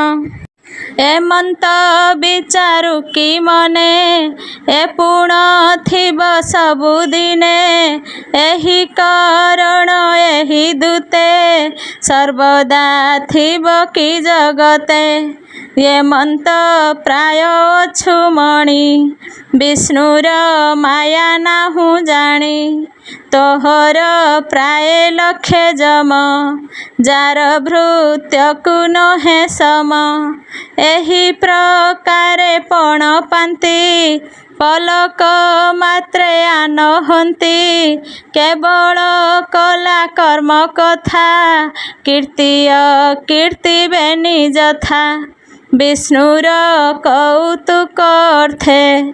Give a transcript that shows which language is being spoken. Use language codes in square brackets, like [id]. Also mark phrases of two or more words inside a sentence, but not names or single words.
[or] ଏମନ୍ତ ବିଚାରୁ କି ମନେ ଏ ପୁଣ ଥିବ ସବୁଦିନେ। ଏହି କାରଣ ଏହି ଦୂତେ ସର୍ବଦା ଥିବ କି ଜଗତେ। ଯେ ମନ୍ତ ପ୍ରାୟ ଅଛୁମଣି ବିଷ୍ଣୁର ମାୟା ନାହୁ ଜାଣି ତୋହର ପ୍ରାୟ ଲକ୍ଷେ ଜମ ଜାର ଭୃତ୍ୟକୁ ନହେ ସମ ଏହି ପ୍ରକାରେ ପଣ ପାଁତି ପଲକ ମାତ୍ରେ ଆନହନ୍ତି କେବଳ କଳା କର୍ମ କଥା କୀର୍ତ୍ତିୟ କୀର୍ତ୍ତିବେ ନିଜଥା ବିଷ୍ଣୁର କୌତୁକ ଅର୍ଥେ